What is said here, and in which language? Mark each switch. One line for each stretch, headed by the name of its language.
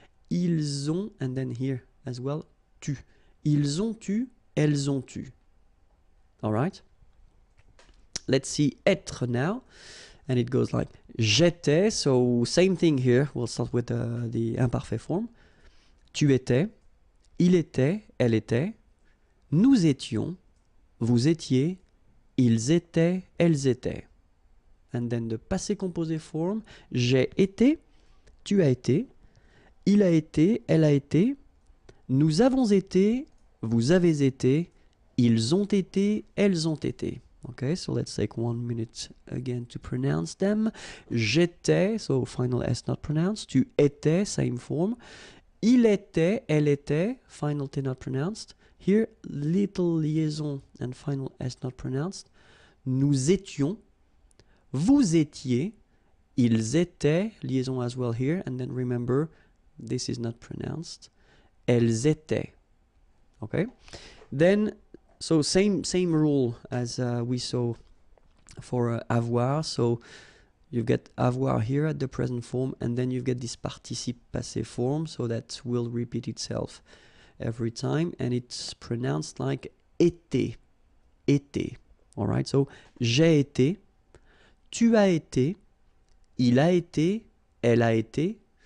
French: Ils ont,
English: and then here as well, tu.
French: Ils ont eu, elles ont eu.
English: All right? Let's see être now. And it goes like j'étais. So same thing here. We'll start with the imparfait form.
French: Tu étais, il était, elle était. Nous étions, vous étiez, ils étaient, elles étaient.
English: And then the passé composé form.
French: J'ai été, tu as été, il a été, elle a été. Nous avons été, vous avez été, ils ont été, elles ont été.
English: Okay, so let's take 1 minute again to pronounce them. J'étais, so final S not pronounced.
French: Tu étais,
English: same form.
French: Il était, elle était,
English: final T not pronounced. Here, little liaison and final S not pronounced.
French: Nous étions, vous étiez, ils étaient,
English: liaison as well here. And then remember, this is not pronounced.
French: Elles étaient.
English: Okay? Then, so same rule as we saw for avoir. So you get avoir here at the present form, and then you get this participe passé form, so that will repeat itself every time, and it's pronounced like été. Été. Alright?
French: So j'ai été, tu as été, il a été, elle a été.